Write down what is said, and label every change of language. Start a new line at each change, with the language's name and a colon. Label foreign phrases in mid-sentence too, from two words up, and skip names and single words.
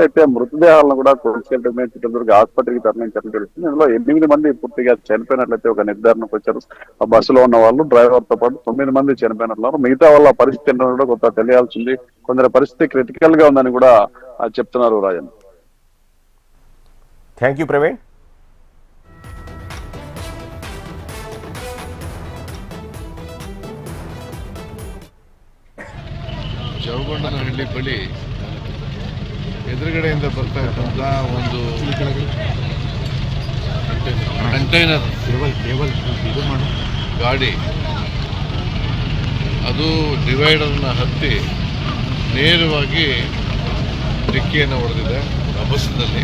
Telugu: అయితే మృతదేహాలను కూడా కోల్కతా చిత్రదుర్గ ఆసుపత్రికి తరలించాలని తెలుస్తుంది. ఇందులో 8 మంది పూర్తిగా చనిపోయినట్లయితే ఒక నిర్ధారణకు వచ్చారు. ఆ బస్సులో ఉన్న వాళ్ళు, డ్రైవర్ తో పాటు 9 మంది చనిపోయినట్లు. మిగతా వాళ్ళ పరిస్థితి ఏంటో కూడా కొంత తెలియాల్సింది. కొందరి పరిస్థితి క్రిటికల్ గా ఉందని కూడా చెప్తున్నారు. రాజన్,
English: thank you ప్రవీణ్.
Kannada: ಜವಗೊಂಡನಹಳ್ಳಿ ಬಳಿ ಎದುರುಗಡೆಯಿಂದ ಬರ್ತಾ ಇದ್ದಂಥ ಒಂದು ಕಂಟೈನರ್ ಗಾಡಿ ಅದು ಡಿವೈಡರ್ನ ಹತ್ತಿ ನೇರವಾಗಿ ಡಿಕ್ಕಿಯನ್ನು ಹೊಡೆದಿದೆ ಬಸ್ನಲ್ಲಿ.